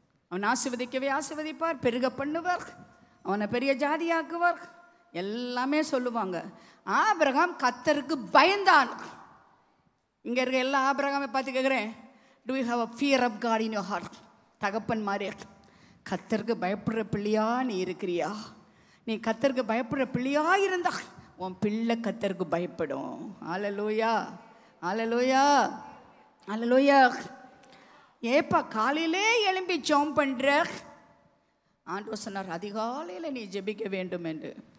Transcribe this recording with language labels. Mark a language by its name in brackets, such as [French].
[Tamil] அவன் ஆசீர்வதிக்கவே ஆசீர்வதிப்பார், பெருக பண்ணுவார், அவனை பெரிய ஜாதியாக்குவார், எல்லாமே சொல்லுவாங்க. ஆபிரகாம் கர்த்தருக்கு பயந்தான். இங்கே இருக்க எல்லா ஆபிரகாமை பார்த்து கேட்குறேன், [English] do you have a fear of God in your heart? [Tamil] தகப்பன் மாதிரி கர்த்தருக்கு பயப்படுற பிள்ளையா நீ இருக்கிறியா? நீ கர்த்தருக்கு பயப்படுற பிள்ளையா இருந்தா உன் பிள்ளை கர்த்தருக்கு பயப்படும். அல்லேலூயா, அல்லேலூயா, அல்லேலூயா. ஏப்பா காலையிலே எழும்பி ஜெபம் பண்ணுற? ஆண்டவர் சொன்னார் அதிகாலையில் நீ ஜெபிக்க வேண்டும் என்று.